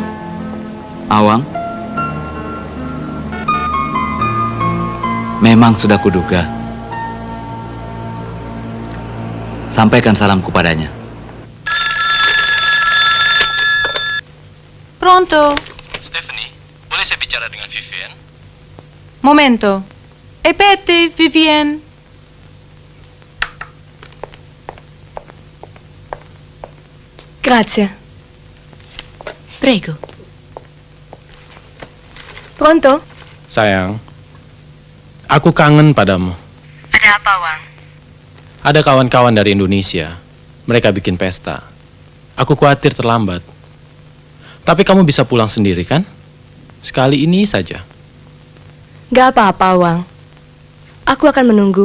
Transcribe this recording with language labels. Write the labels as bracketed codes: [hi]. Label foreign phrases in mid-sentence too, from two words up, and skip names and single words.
[id] Awang? Memang sudah kuduga. Sampaikan salamku padanya. Pronto? Stephanie, boleh saya bicara dengan Vivienne? [it] Momento. Ripeti, Vivienne. Grazie. Prego. Pronto? [id] Sayang, aku kangen padamu. Ada apa, Wang? Ada kawan-kawan dari Indonesia. Mereka bikin pesta. Aku khawatir terlambat. Tapi kamu bisa pulang sendiri kan? Sekali ini saja. Gak apa-apa, Wang. Aku akan menunggu.